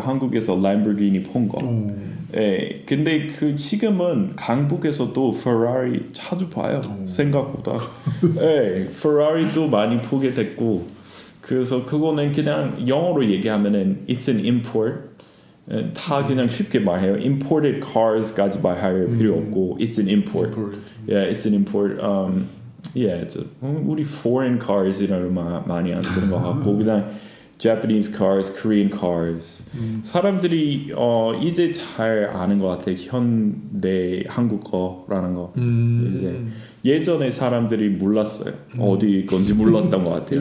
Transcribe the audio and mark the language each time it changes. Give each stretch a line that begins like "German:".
Korean: 한국에서 램보르기니 본 거. 예, 근데 지금은 강북에서도 페라리 자주 봐요. 생각보다. 예, 페라리도 많이 보게 됐고 그래서 그거는 그냥 영어로 얘기하면은
English: it's an import.
Korean: 다 그냥 쉽게 말해요. Imported cars까지 말할 필요 없고
English: it's an import. Yeah, it's an import.
Korean: Yeah, 우리 foreign cars이라는 말 많이 안 쓰는 것 같고 그냥 Japanese cars, Korean cars. 사람들이 이제 잘 아는 것 같아요. 현대 한국어라는 거. 이제 예전에 사람들이 몰랐어요. 어디 건지 몰랐던 것 같아요.